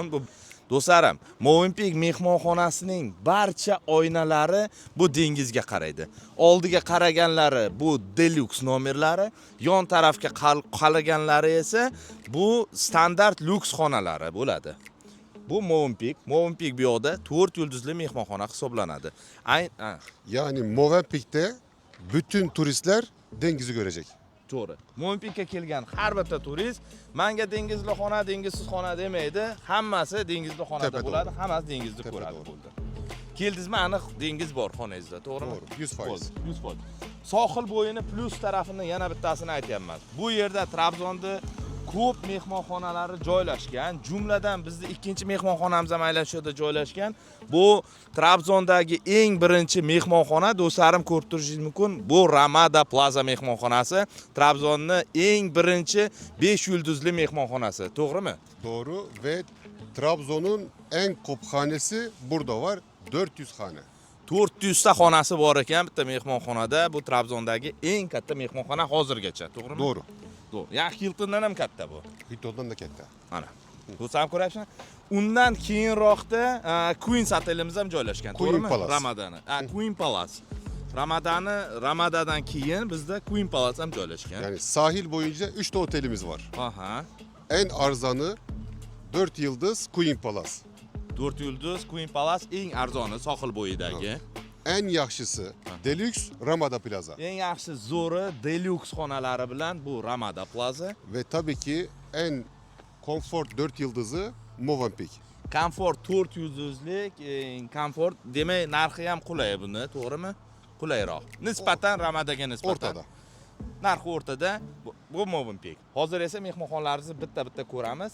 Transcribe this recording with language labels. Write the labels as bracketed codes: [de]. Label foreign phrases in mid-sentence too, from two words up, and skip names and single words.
[uz] Bu do'stlarim, Movenpick mehmonxonasining barcha oynalari bu dengizga qaraydi. Oldiga qaraganlari bu deluxe nomerlari, yon tarafga qaraganlari esa bu standart lyuks xonalari bo'ladi. Bu Movenpick bu yoqda 4 yulduzli mehmonxona hisoblanadi. [tr] yani Movenpick'te bütün turistler dengizi görecek. [uz] To'g'ri. Movenpickga kelgan har bir turist menga dengizli xona, dengizsiz xona demaydi. Hammasi dengizli xonada bo'ladi, hammasi dengizni ko'radi bo'ldi. Keldingizmi, aniq dengiz bor xonangizda, to'g'rimi? To'g'ri, 100%. 100%. Sohil bo'yini plus tarafini yana bittasini aytayapman. Bu yerda Trabzonda ko'p mehmonxonalari joylashgan. Jumladan bizning ikkinchi mehmonxonamiz ham aynan shu yerda joylashgan. Bu Trabzondagi eng birinchi mehmonxona, do'stlarim ko'rib turishingiz mumkin. Bu Ramada Plaza mehmonxonasi, Trabzonning eng birinchi 5 yulduzli mehmonxonasi, to'g'rimi? [tr] Doğru ve Trabzon'un en kophanesi burada var. 400 hane. [uz] 400 ta xonasi bor ekan bitta mehmonxonada. Bu Trabzondagi eng katta mehmonxona hozirgacha, to'g'rimi? [tr] Doğru. [uz] To'g'ri. Ya Hiltondan ham katta bu. [tr] Hilton'dan da katta. [uz] Mana. Bu ham ko'ryapsizmi? Undan keyinroqda Queens otelimiz ham joylashgan, to'g'rimi? Ramadani. Queen Palace. Ramadadan keyin bizda Queen Palace ham joylashgan. [tr] Yani sahil boyunca 3 de otelimiz var. Aha. En arzanı 4 yıldız Queen Palace. [uz] 4 yulduz Queen Palace eng arzoni sohil bo'yidagi. En yaxshisi Deluxe Ramada Plaza. Eng yaxshi zo'ri deluxe xonalari bilan bu Ramada Plaza [tr] Ve tabii ki en komfort 4 yıldızı Movenpick. [uz] Komfort 4 yulduzlik, komfort demak narxi ham qulay buni, to'g'rimi? Qulayroq. Nisbatan Ramadaga nisbatan. [tr] Ortada. [uz] Narxi o'rtada. Bu Movenpick. Hozir esa mehmonxonalarimizni bitta-bitta ko'ramiz.